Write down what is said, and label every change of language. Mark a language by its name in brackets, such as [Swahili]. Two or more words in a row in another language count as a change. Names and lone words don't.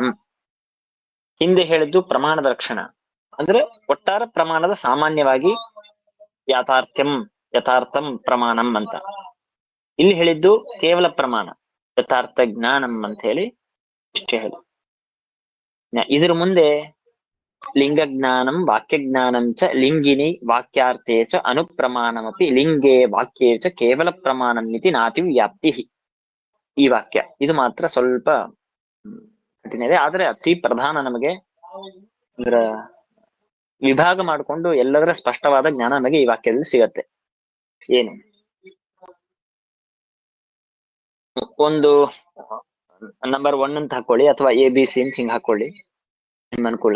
[Kannada] ಹಿಂದೆ ಹೇಳಿದ್ದು ಪ್ರಮಾಣದ ಲಕ್ಷಣ ಅಂದ್ರೆ ಒಟ್ಟಾರೆ ಪ್ರಮಾಣದ ಸಾಮಾನ್ಯವಾಗಿ [Sanskrit] ಯಥಾರ್ಥಂ ಪ್ರಮಾಣಂ [Kannada] ಅಂತ. ಇಲ್ಲಿ ಹೇಳಿದ್ದು ಕೇವಲ [Sanskrit] ಪ್ರಮಾಣ ಯಥಾರ್ಥ ಜ್ಞಾನಂ [Kannada] ಅಂತ ಹೇಳಿ ಇಷ್ಟೇ ಹೇಳಿ. ಇದ್ರ ಮುಂದೆ [Sanskrit] ಲಿಂಗ ಜ್ಞಾನಂ ವಾಕ್ಯ ಜ್ಞಾನಂ ಚ ಲಿಂಗಿನಿ ವಾಕ್ಯಾರ್ಥೇ ಚ ಅನುಪ್ರಮಾಣಮಪಿ ಲಿಂಗೇ ವಾಕ್ಯೇ ಚ ಕೇವಲ ಪ್ರಮಾಣಂ ಇತಿ ನಾತಿ ವ್ಯಾಪ್ತಿ. [Kannada] ಈ ವಾಕ್ಯ ಇದು ಮಾತ್ರ ಸ್ವಲ್ಪ ಕಠಿಣ ಇದೆ, ಆದ್ರೆ ಅತಿ ಪ್ರಧಾನ. ನಮಗೆ ಅಂದ್ರ ವಿಭಾಗ ಮಾಡಿಕೊಂಡು ಎಲ್ಲದರ ಸ್ಪಷ್ಟವಾದ ಜ್ಞಾನ ನಮಗೆ ಈ ವಾಕ್ಯದಲ್ಲಿ ಸಿಗತ್ತೆ. ಏನು ಒಂದು ನಂಬರ್ 1 ಅಂತ ಹಾಕೊಳ್ಳಿ, ಅಥವಾ ABC ಅಂತ ಹಿಂಗ್ ಹಾಕೊಳ್ಳಿ, ನಿಮ್ ಅನುಕೂಲ.